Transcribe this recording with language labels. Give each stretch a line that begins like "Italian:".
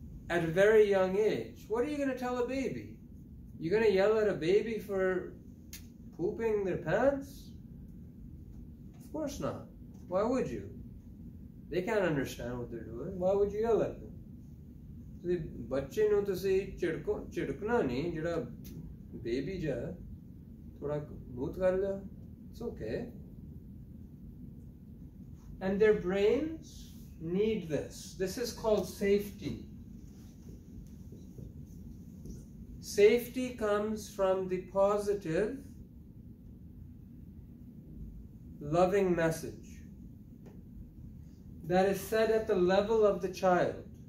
English: At a very young age. What are you going to tell a baby? You're going to yell at a baby for pooping their pants? Of course not. Why would you? They can't understand what they're doing. Why would you yell at them?
Punjabi: The ਬੱਚੇ ਨੂੰ ਤੁਸੀਂ ਝਿੜਕਣਾ ਨਹੀਂ, ਜਿਹੜਾ baby ਜਿਹਾ ਥੋੜਾ ਬਹੁਤ ਕਰ ਲਿਆ.
English: It's okay. And their brains need this. This is called safety. Safety comes from the positive, loving message that is said at the level of the child.